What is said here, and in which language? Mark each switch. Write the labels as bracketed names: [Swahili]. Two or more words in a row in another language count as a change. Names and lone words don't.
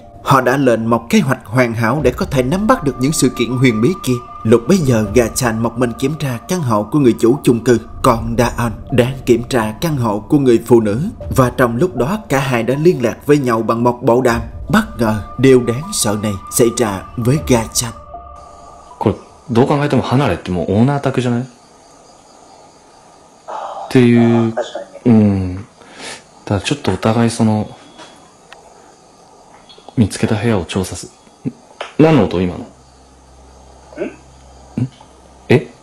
[Vietnamese] Họ đã lên một kế hoạch hoàn hảo để có thể nắm bắt được những sự kiện huyền bí kia. Lúc bấy giờ, Ga-chan một mình kiểm tra căn hộ của người chủ chung cư, còn Da-on đang kiểm tra căn hộ của người phụ nữ. Và trong lúc đó, cả hai đã liên lạc với nhau bằng một bộ đàm. Bất ngờ, điều đáng sợ này xảy ra với Ga-chan. [Japanese] これどう考えても離れってもうオーナー宅じゃない？っていう、ただちょっとお互いその見つけた部屋を調査す。何の音今の？え？